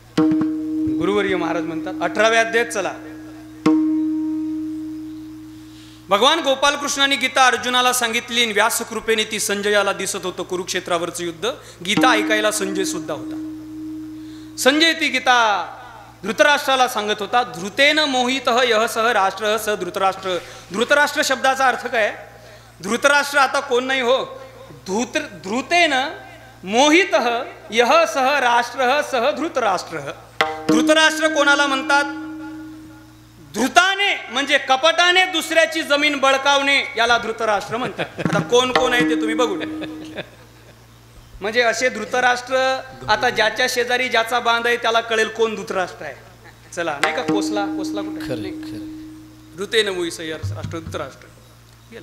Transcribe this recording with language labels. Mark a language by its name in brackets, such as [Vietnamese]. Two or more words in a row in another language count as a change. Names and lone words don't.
[Marathi] गुरुवर्य महाराज म्हणतात 18व्या अध्यायात चला. भगवान गोपालकृष्णाने गीता अर्जुनाला सांगितली, व्यास कृपेने ती संजयाला दिसत होतं कुरुक्षेत्रावरचं युद्ध. गीता ऐकायला संजय सुद्धा होता. संजय ती गीता धृतराष्ट्राला सांगत होता. [Sanskrit] धृतेन मोहितः यः सह राष्ट्र स धृतराष्ट्र. [Marathi] धृतराष्ट्र शब्दाचा अर्थ काय? धृतराष्ट्र आता कोण नाही हो. [Sanskrit] धृतेन मोहितः यः सह राष्ट्र सह धृतराष्ट्र. [Marathi] धृतराष्ट्र कोणाला म्हणतात? धृताने म्हणजे कपटाने दुसऱ्याची जमीन बळकावणे, याला धृतराष्ट्र म्हणतात. आता कोण कोण आहे ते तुम्ही बघू. म्हणजे असे धृतराष्ट्र, आता ज्याच्या शेजारी ज्याचा बांध आहे त्याला कळेल कोण धृतराष्ट्र आहे. चला, नाही का कोसला कुठे [Sanskrit] धृतेन मोहितः राष्ट्र धृतराष्ट्र [Marathi] गेला.